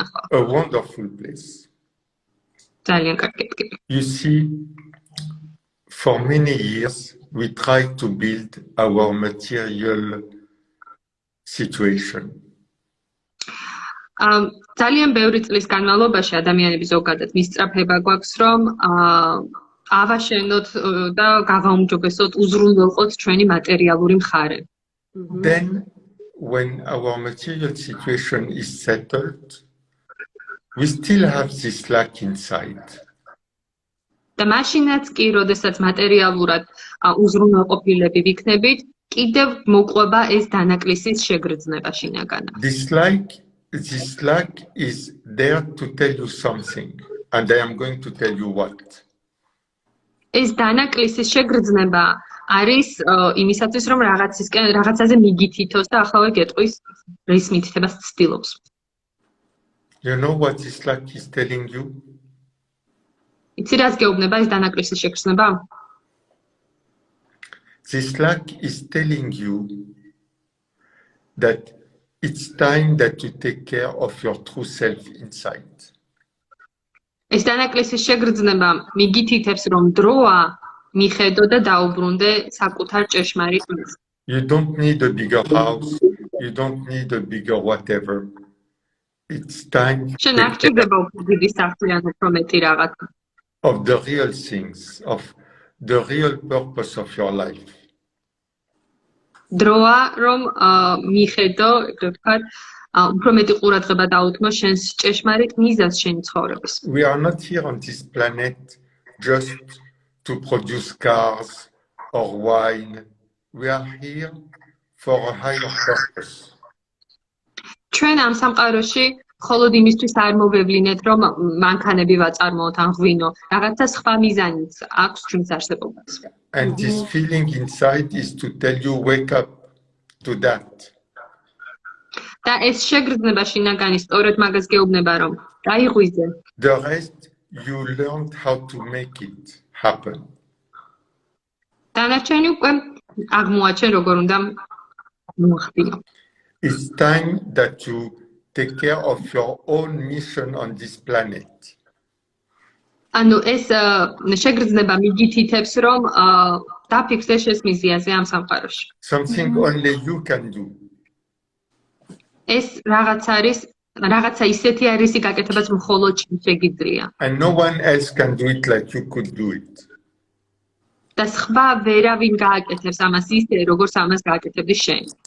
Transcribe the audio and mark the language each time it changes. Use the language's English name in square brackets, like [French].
[English] A wonderful place. You see, for many years, we tried to build our material situation. [Georgian] ძალიან ბევრი წლის განმავლობაში ადამიანები ზოგადად მისწრაფება გვაქვს, რომ ავაშენოთ და გავაუმჯობესოთ, უზრუნველყოთ ჩვენი მატერიალური მხარე. [English] Then, when our material situation is settled, we still have this lack inside. [Georgian] და მაშინაც კი, როდესაც მატერიალურად უზრუნველყოფილები ვიქნებით, კიდევ მოყვება ეს დანაკლისის შეგრძნება შინაგანად. [English] This lack is there to tell you something, and I am going to tell you what. [Georgian] ეს დანაკლისის შეგრძნება არის იმისათვის, რომ რაღაცაზე მიგითითოს და ახლა გეტყვის რის მითითებას ცდილობს. [English] You know what this lack is telling you? [Georgian] იცი რას გეუბნება ეს დანაკლისის შეგრძნება? [English] This lack is telling you that it's time that you take care of your true self inside. [Georgian] ეს დანაკლისის შეგრძნება მიგითითებს, რომ დროა მიხედო და დაუბრუნდე საკუთარ ჭეშმარიტ მის. [English] You don't need a bigger house, you don't need a bigger whatever. It's time [Georgian] შენ არ ჭირდება დიდი სახლი ან უფრო მეტი რაღაც. [English] Of the real things, of the real purpose of your life. [Georgian] დროა რომ მიხედო, ვთქვათ, უფრო მეტი ყურადღება დაუთმო შენს ჭეშმარიტ მიზანს შენი ცხოვრების. [English] We are not here on this planet just to produce cars or wine. We are here for a higher purpose. [Georgian] ჩვენ ამ სამყაროში მხოლოდ იმისთვის არ მოვევლინეთ, რომ მანქანები ვაწარმოოთ ან ღვინო, რაღაცა სხვა მიზანიც აქვს ჩვენს არსებობას. [English] And this feeling inside is to tell you, wake up to that. [Georgian] და ეს შეგრძნება შინაგანი სწორედ მაგას გეუბნება, რომ დაიღვიძე. [English] The rest you learned how to make it happen. [Georgian] დანარჩენი უკვე აღმოაჩენ როგორ უნდა მოახდინო. [English] It's time that you take care of your own mission on this planet. [Georgian] ანუ ეს შეგრძნება მიგითითებს, რომ დაფიქსე შეს მიზიაზე ამ სამყაროში. [English] Something only you can do. [Georgian] ეს რაღაცა ისეთი არის გაკეთებაც მხოლოდ შენ შეგიძლია. [English] And no one else can do it like you could do it. [Georgian] და სხვა ვერავინ გააკეთებს ამას ისე, როგორც ამას გააკეთებდი შენ.